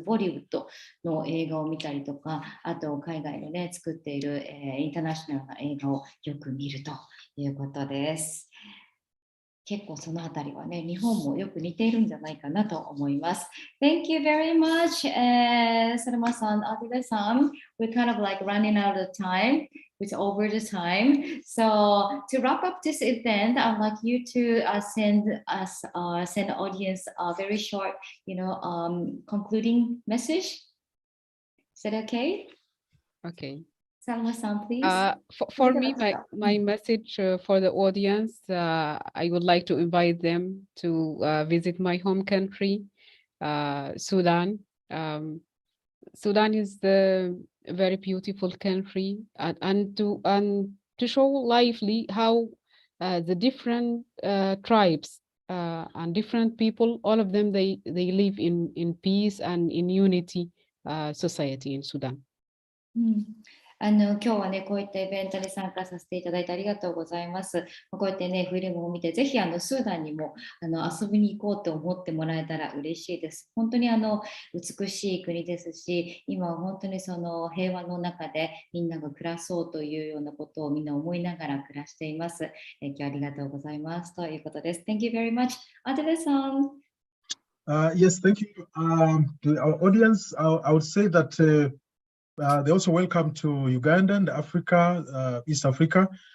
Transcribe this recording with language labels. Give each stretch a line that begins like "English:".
Japanese: ボリウッドの映画を見たりとか、あと海外のね、作っている、インターナショナルな映画をよく見るということです。結構そのあたりはね、日本もよく似ているんじゃないかなと思います。
English: Thank you very much, Salma-san, Adile-san. We're kind of like running out of time. It's over the time. So to wrap up this event, I'd like you to send the audience a very short, concluding message. Is that okay? Okay. Salma-san, please. For me, my message for the audience, I would like to invite them to visit my home country, Sudan. Sudan is a very beautiful country, and to show lively how the different tribes and different people, all of them, they live in peace and in unity society in Sudan.
Japanese: 今日はね、こういったイベントに参加させていただいてありがとうございます。こうやってね、フィルムを見て、ぜひスーダンにも遊びに行こうと思ってもらえたら嬉しいです。本当に美しい国ですし、今は本当にその平和の中でみんなが暮らそうというようなことをみんな思いながら暮らしています。今日はありがとうございますということです。
English: Thank you very much. Adele-san. Yes, thank you. To our audience, I would say that they're also welcome to Uganda and Africa, East Africa.